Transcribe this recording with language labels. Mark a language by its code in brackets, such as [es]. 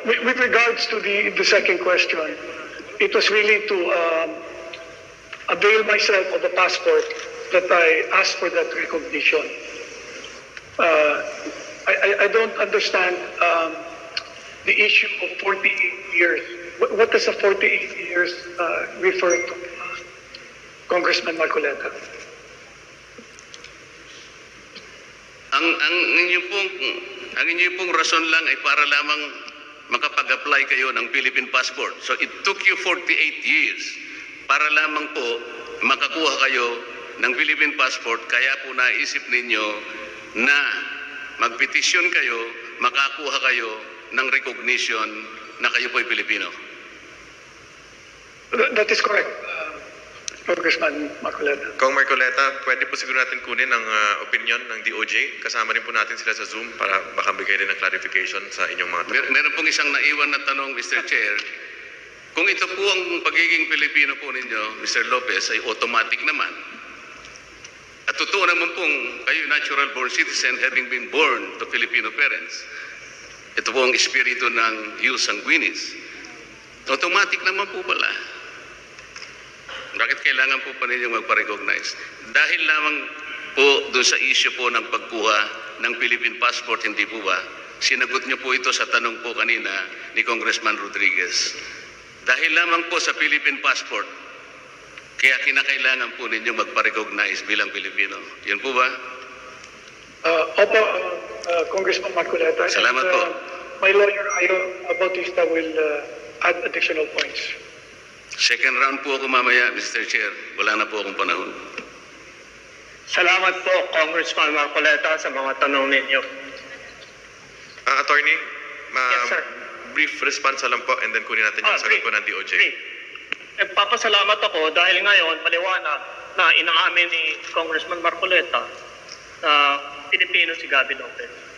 [en] With regards to the second question, it was really to avail myself of the passport that I asked for that recognition. I don't understand the issue of 48 years. What does the 48 years refer to, Congressman Marcoleta? [tl] Ang inyo pong rason lang ay para lamang makapag-apply kayo ng Philippine passport. [en] So it took you 48 years [tl] para lamang po makakuha kayo ng Philippine passport. Kaya po naisip ninyo na magpetisyon kayo, makakuha kayo ng recognition na kayo po ay Pilipino. [en] That is correct, Congressman Marcoleta. [tl] Kong Marcoleta, pwede po siguro natin kunin ang opinion ng DOJ. Kasama rin po natin sila sa Zoom para baka bigay rin ng clarification sa inyong mga tanong. Meron pong isang naiwan na tanong, Mr. Chair. Kung ito po ang pagiging Pilipino po ninyo, Mr. Lopez, ay automatic naman. At totoo naman pong kayo [en] natural born citizen having been born to Filipino parents. [tl] Ito po ang espiritu ng ius sanguinis. Automatic naman po pala. Bakit kailangan po pa ninyo magpa-recognize? Dahil lamang po doon sa issue po ng pagkuha ng Philippine passport, hindi po ba? Sinagot niyo po ito sa tanong po kanina ni Congressman Rodriguez. Dahil lamang po sa Philippine passport, kaya kinakailangan po ninyo magpa-recognize bilang Pilipino. Yun po ba? Opo, Congressman Marcoleta. Salamat po. [en] My lawyer, Ayo Bautista, will add additional points. [tl] Second round po ako mamaya, Mr. Chair. Wala na po akong panahon. Salamat po, Congressman Marcoleta, sa mga tanong ninyo. Attorney, [en] Yes, sir. [tl] brief response lang po and then kunin natin yung sagot po ng DOJ. Papasalamat ako dahil ngayon maliwanag na inaamin ni Congressman Marcoleta na Pilipino si Gabby Lopez.